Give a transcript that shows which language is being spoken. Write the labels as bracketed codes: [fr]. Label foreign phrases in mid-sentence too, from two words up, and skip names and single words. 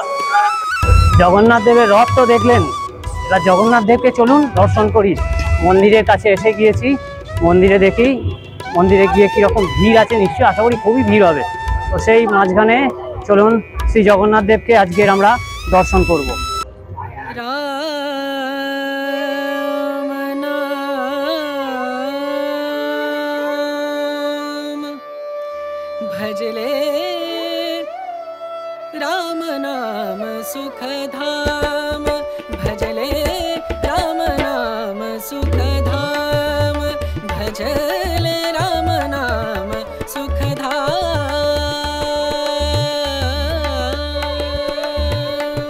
[bn] জগন্নাথ দেবের রথ তো দেখলেন, এবার জগন্নাথ দেবকে চলুন দর্শন করি। মন্দিরের কাছে এসে গিয়েছি, মন্দিরে দেখি মন্দিরে গিয়ে কিরকম ভিড় আছে। নিশ্চয়ই আশা করি খুবই ভিড় হবে। তো সেই মাঝখানে চলুন শ্রী জগন্নাথ দেবকে আজকের আমরা দর্শন করব। [hi] भजले राम नाम सुख धाम, भजले राम नाम सुख धाम, भजले राम नाम सुख धाम।